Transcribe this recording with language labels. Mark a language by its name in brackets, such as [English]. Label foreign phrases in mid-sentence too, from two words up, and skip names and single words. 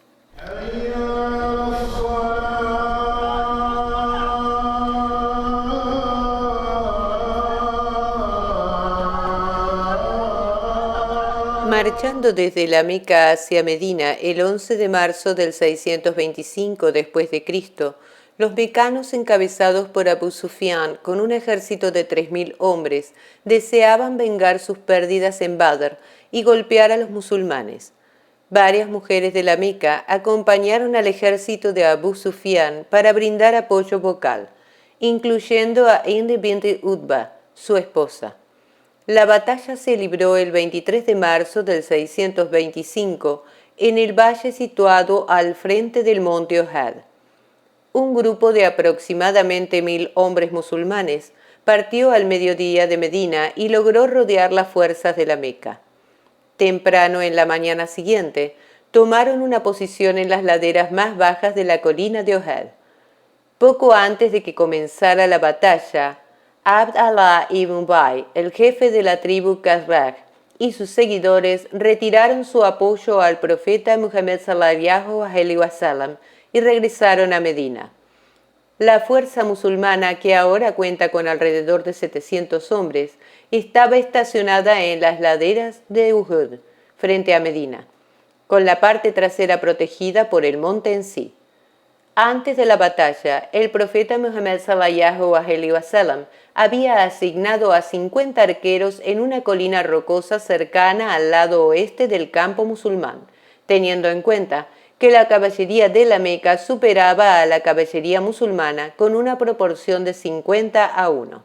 [Spanish] Marchando desde la Meca hacia Medina el 11 de marzo del 625 después de Cristo, los mecanos encabezados por Abu Sufyan con un ejército de 3000 hombres deseaban vengar sus pérdidas en Badr y golpear a los musulmanes. Varias mujeres de la Meca acompañaron al ejército de Abu Sufyan para brindar apoyo vocal, incluyendo a Hind bint Utbah, su esposa. La batalla se libró el 23 de marzo del 625 en el valle situado al frente del monte Ohad. Un grupo de aproximadamente 1000 hombres musulmanes partió al mediodía de Medina y logró rodear las fuerzas de la Meca. Temprano en la mañana siguiente, tomaron una posición en las laderas más bajas de la colina de Ohad. Poco antes de que comenzara la batalla, Abd Allah ibn Ubay, el jefe de la tribu Khazraj, y sus seguidores retiraron su apoyo al profeta Muhammad [Arabic] صلى الله عليه وسلم [Spanish] y regresaron a Medina. La fuerza musulmana, que ahora cuenta con alrededor de 700 hombres, estaba estacionada en las laderas de Uhud, frente a Medina, con la parte trasera protegida por el monte en sí. Antes de la batalla, el profeta Muhammad [Arabic] صلى الله عليه وسلم [Spanish] había asignado a 50 arqueros en una colina rocosa cercana al lado oeste del campo musulmán, teniendo en cuenta que la caballería de la Meca superaba a la caballería musulmana con una proporción de 50-1.